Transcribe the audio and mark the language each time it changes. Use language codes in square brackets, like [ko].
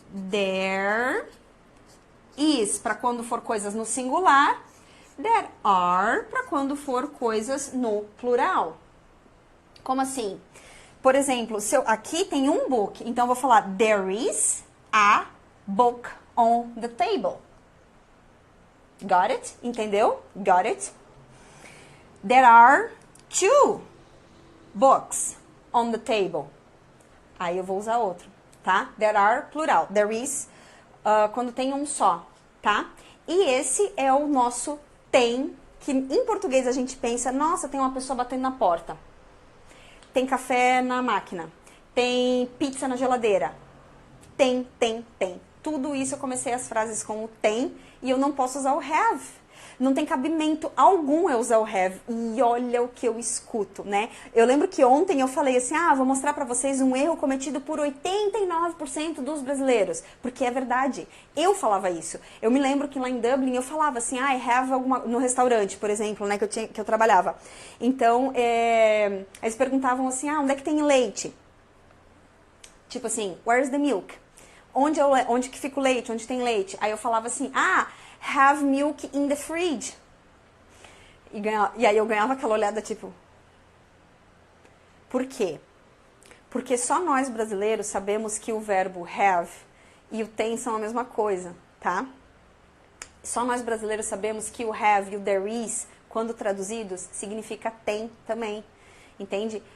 [pt] There is para quando for coisas no singular, there are para quando for coisas no plural. Como assim? Por exemplo, aqui tem um book, então eu vou falar [en] there is a book on the table. Got it? [pt] Entendeu? [en] Got it? There are 2 books on the table. [pt] Aí eu vou usar outro. Tá? There are, plural. There is, quando tem um só, tá? E esse é o nosso tem, que em português a gente pensa, nossa, tem uma pessoa batendo na porta. tem café na máquina, tem pizza na geladeira. Tem. Tudo isso eu comecei as frases com o tem e eu não posso usar o have. Não tem cabimento algum eu usar o have. E olha o que eu escuto, né? Eu lembro que ontem eu falei assim, vou mostrar pra vocês um erro cometido por 89% dos brasileiros. Porque é verdade. Eu falava isso. Eu me lembro que lá em Dublin eu falava assim, I have alguma... no restaurante, por exemplo, né, que eu trabalhava. Então, eles perguntavam assim, onde é que tem leite? Tipo assim, [en] where's the milk? [pt] Onde que fica o leite? Onde tem leite? Aí eu falava assim, [en] have milk in the fridge. [pt] E aí eu ganhava aquela olhada tipo... Por quê? Porque só nós brasileiros sabemos que o verbo have e o tem são a mesma coisa, tá? Só nós brasileiros sabemos que o have e o there is, quando traduzidos, significa tem também. Entende?